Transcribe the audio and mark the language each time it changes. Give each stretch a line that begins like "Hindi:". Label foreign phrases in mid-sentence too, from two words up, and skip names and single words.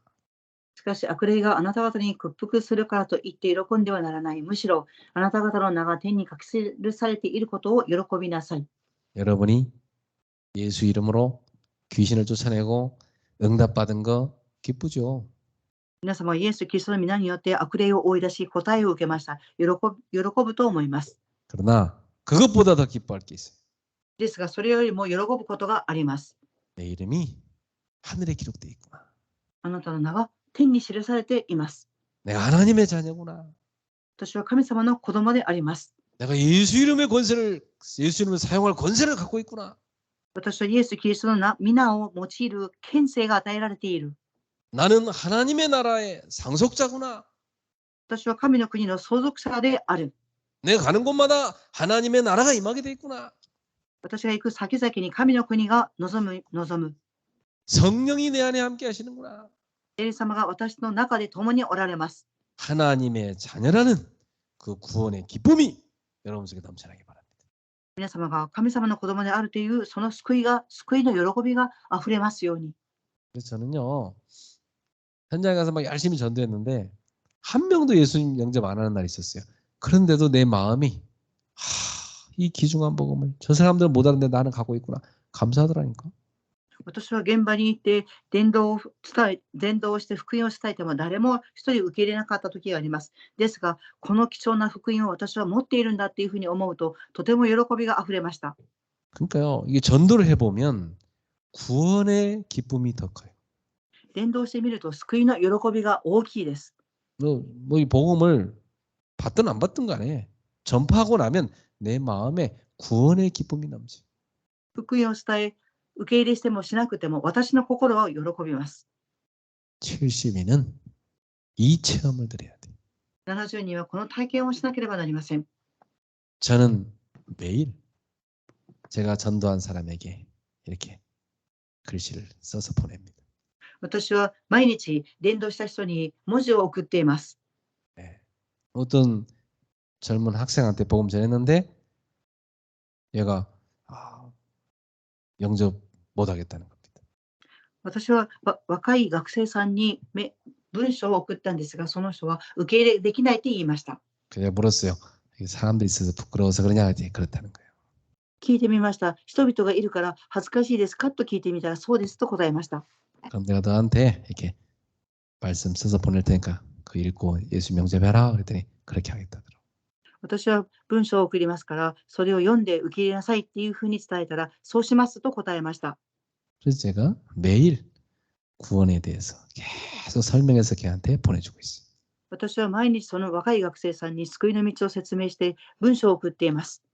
Japanese: しかし悪霊があなた方に屈服するからと言って喜んではならない。むしろあなた方の名が天に書き記されていることを喜びなさい。
Korean: 여러분이 예수 이름으로 귀신을 쫓아내고 응답받은 거 기쁘죠?
Japanese: 皆様はイエス・キリストの皆によって悪霊を追い出し答えを受けました。喜ぶと思います。
Korean: 그러나 그것보다 더 기뻐할 게 있어요.
Japanese: ですがそれよりも喜ぶことがあります。
Korean: 내 이름이 하늘에 기록되어 있구나.
Japanese: あなたの名が天に記されています。
Korean: 내가 하나님의 자녀구나.
Japanese: 私は神様の子供であります。
Korean: 내가 예수 이름을 사용할 권세를 갖고 있구나.
Japanese: 私はイエス・キリストの皆を用いる権勢が与えられている。
Korean: 나는 하나님의 나라의 상속자구나.
Japanese: 私は神の国の相続者である。
Korean: 내가 가는 곳마다 하나님의 나라가 임하게 돼 있구나.
Japanese: 私が行く先々に神の国が望む。
Korean: 성령이 내 안에 함께 하시는구나.
Japanese: 聖霊様が私の中で共におられます。
Korean: 하나님의 자녀라는 그 구원의 기쁨이 여러분 속에 넘쳐나게 바랍니다.
Japanese: 皆様が神様の子供であるというその救いの喜びがあふれますように。
Korean: 그래서 저는요 현장에 가서 막 열심히 전도했는데 한 명도 예수님 영접 안 하는 날이 있었어요. 그런데도 내 마음이 이 귀중한 복음을 저 사람들은 못 하는데 나는 갖고 있구나. 감사하더라니까.
Japanese: 私は現場に行って伝道をして福音を伝えても誰も一人受け入れなかった時があります。ですが、この貴重な福音を私は持っているんだっていうふうに思うと、とても喜びがあふれました。
Korean: 그러니까요, 이게 전도를 해보면 구원의 기쁨이 더 커요.
Japanese: 伝道してみると救いの喜びが大きいです。
Korean: 이 복음을 받든 안 받든 간에 전파하고 나면 내 마음에 구원의 기쁨이 넘치.
Japanese: 福音を伝え、受け入れしてもしなくても私の心は喜びます。
Korean: 70인은 이 체험을 드려야 돼.
Japanese: 70 人はこの体験をしなければなりません。
Korean: 저는 매일 제가 전도한 사람에게 이렇게 글씨를 써서 보냅니다.
Japanese: 私は毎日伝道した人に文字を送っています。
Korean: 네. 어떤 젊은 학생한테 복음 전했는데 얘가 영접 못하겠다는 겁니다.
Japanese: 私は若い学生さんに文章を送ったんですが、その人は受け入れできないと言いました。
Korean: 그냥 물었어요. 사람들이 있어서 부끄러워서 그러냐? 그렇다는 거예요.
Japanese: 聞いてみました。人々がいるから恥ずかしいですかと聞いてみたら、そうですと答えました。
Korean: 그럼 내가 너한테 이렇게 말씀 써서 보낼 테니까 그 읽고 예수 영접해라. 그랬더니 그렇게 하겠다더라고.
Japanese: 私は文章を送りますから、それを読んで受け入れなさいっていうふうに伝えたら、そうしますと答えました。
Korean: 그래서 제가 매일 구원에 대해서 계속 설명해서 걔한테 보내주고 있어요.
Japanese: 私は毎日その若い学生さんに救いの道を説明して文章を送っています。